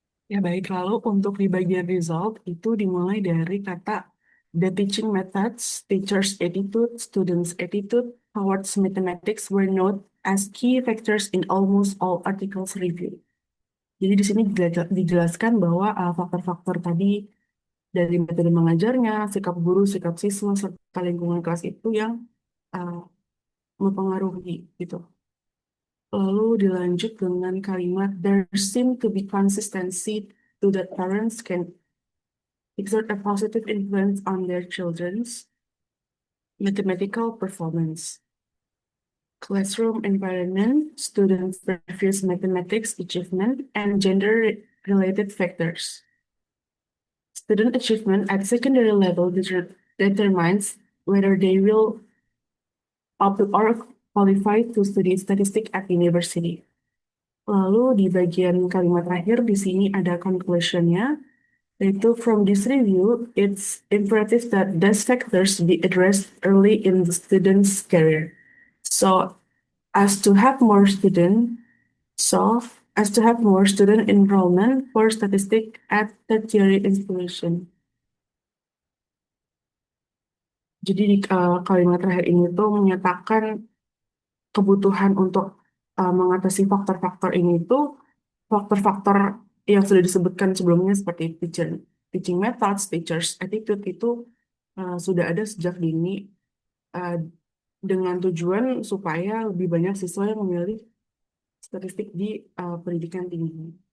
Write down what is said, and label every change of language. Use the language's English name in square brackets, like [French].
[Indonesian] Ya baik, lalu untuk di bagian result itu dimulai dari kata [English] the teaching methods, teachers' attitude, students' attitude towards mathematics were noted as key factors in almost all articles review. [Indonesian] Jadi di sini dijelaskan bahwa faktor-faktor tadi dari metode mengajarnya, sikap guru, sikap siswa, serta lingkungan kelas itu yang uh, mempengaruhi gitu. Lalu dilanjut dengan kalimat [English] there seem to be consistency to that parents can exert a positive influence on their children's mathematical performance. Classroom environment, students' previous mathematics achievement, and gender-related factors. Student achievement at secondary level determines whether they will opt or qualify to study statistics at university. [Indonesian] Lalu di bagian kalimat terakhir di sini ada conclusionnya, yaitu [English] from this review, it's imperative that these factors be addressed early in the student's career. So as to have more student, so as to have more student enrollment for statistic at tertiary institution. [Indonesian] Jadi di kalimat terakhir ini tuh menyatakan kebutuhan untuk mengatasi faktor-faktor ini itu faktor-faktor yang sudah disebutkan sebelumnya seperti [English] teaching methods, teachers attitude [Indonesian] itu sudah ada sejak dini uh, dengan tujuan supaya lebih banyak siswa yang memilih statistik di pendidikan tinggi.